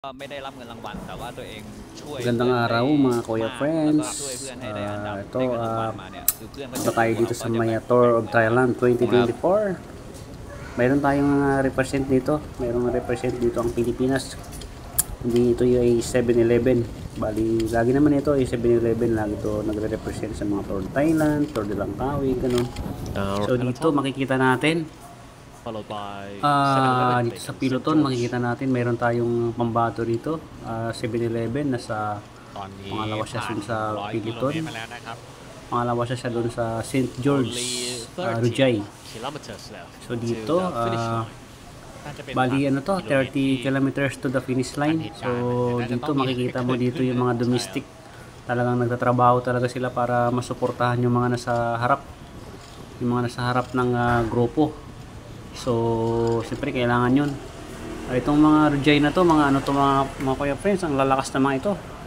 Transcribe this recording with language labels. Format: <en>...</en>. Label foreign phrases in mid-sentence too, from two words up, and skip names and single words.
<th>ไม่ได้รับเงินรางวัลแต่ว่าตัวเองช่วย</th> <tl>Magandang araw mga Kuya</tl> <th>แล้ว Friends. ก็ช่วยเพื่อนให้ได้อันดับ</th> <tl>Ito,</tl> <th>ได้เงินรางวัลมาเนี่ยคือเพื่อนก็</th> <tl>punta tayo dito sa Maya Tour of Thailand 2024. Mayroon tayong represent dito. Mayroong represent dito ang Pilipinas. Hindi ito yung 7-Eleven. Bali, lagi naman ito yung 7-Eleven. Lagi ito nagre-represent sa mga Tour of Thailand, Tour de Langkawi, ganun. So dito makikita natin. Dito sa Piloton makikita natin mayroon tayong pambato dito, 7-Eleven nasa pangalawa siya dun sa Piloton, pangalawa siya dun sa St. George, Rujay. So dito bali ano to,</tl> <en>30 kilometers to the finish line.</en> <tl>So dito makikita mo dito yung mga domestic, talagang nagtatrabaho talaga sila para masuportahan yung mga nasa harap, yung mga nasa harap ng grupo. So, siyempre kailangan yun. Itong mga Rujay na to, mga ano to, mga Kuya Friends, ang lalakas na mga ito.</tl>